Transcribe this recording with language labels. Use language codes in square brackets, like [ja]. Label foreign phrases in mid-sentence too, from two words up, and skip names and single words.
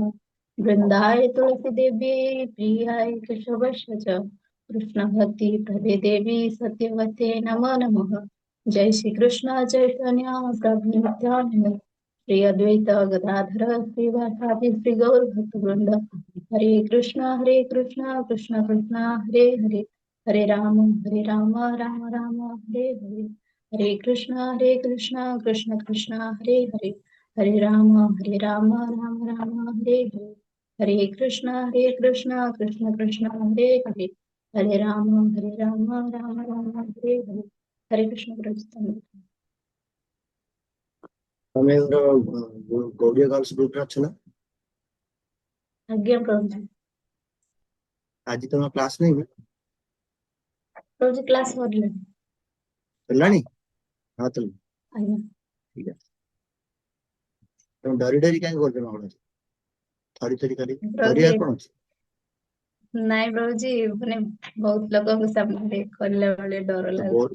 [sa] वृन्दाय तुलसीदेवी प्रियाय केशवस्य च कृष्णभक्ति प्रदे देवी सत्यवते नमो नमः। जय श्री कृष्ण चैतन्य प्रभु नित्यानंद श्री अद्वैत गदाधर श्रीवासादि श्री गौर भक्तवृंद हरे कृष्ण कृष्ण कृष्ण हरे हरे हरे राम राम राम हरे हरे हरे कृष्ण कृष्ण कृष्ण हरे हरे हरे राम राम राम हरे हरे हरे कृष्ण कृष्ण कृष्ण हरे हरे हरे राम राम हरे हरे हरे कृष्ण प्रभु। [or] ତମେ ଗୌଡିଆ [en] girls group [or] ରେ ଅଛ ନା? ଆଜ୍ଞା ପ୍ରଭୁ ଜୀ। ଆଜି ତମ କ୍ଲାସ ନାହିଁ ନା? ପ୍ରଭୁ ଜୀ କ୍ଲାସ ସରିଲାଣି। ହେଲାଣି? ହଁ ତ ଆଜ୍ଞା। ଠିକ ଅଛି। ତମେ ଡରି ଡରି କାହିଁ କରୁଛ ମଙ୍ଗଳ? ଥରି ଥରି କରି ଡରିବା କଣ ଅଛି? ନାଇଁ ପ୍ରଭୁଜି ମାନେ ବହୁତ ଲୋକଙ୍କ ସାମ୍ନାରେ କଲା ବେଳେ ଡର ଲାଗୁଛି।